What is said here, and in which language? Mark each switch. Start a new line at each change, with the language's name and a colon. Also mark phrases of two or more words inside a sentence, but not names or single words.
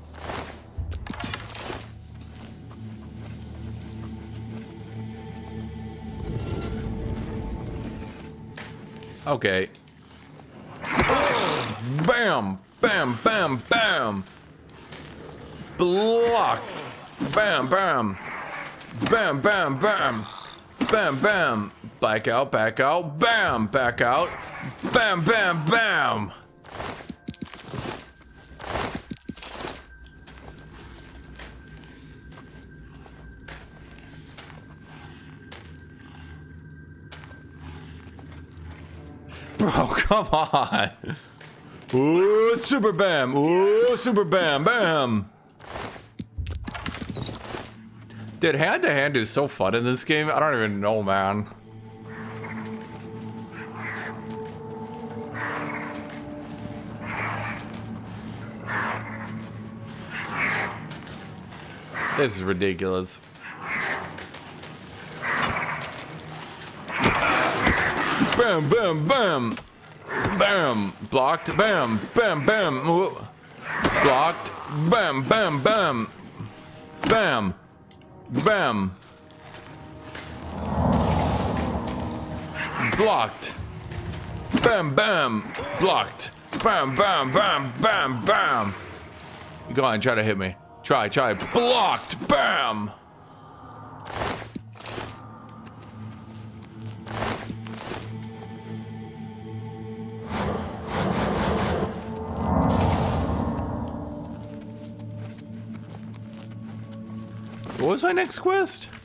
English: Okay. Bam! Bam! Bam! Bam! Blocked! Bam! Bam! Bam! Bam! Bam! Bam! Bam! Back out! Back out! Bam! Back out! Bam! Bam! Bam! Bro, come on! Ooh, super bam! Ooh, super bam! Bam! Dude, hand-to-hand is so fun in this game. I don't even know, man. This is ridiculous. Bam, bam, bam. Bam. Blocked. Bam, bam, bam. Ooh. Blocked. Bam, bam, bam. Bam. Bam. Blocked. Bam, bam. Blocked. Bam, bam, bam, bam, bam. Go on, try to hit me. Try. Blocked. Bam. What was my next quest?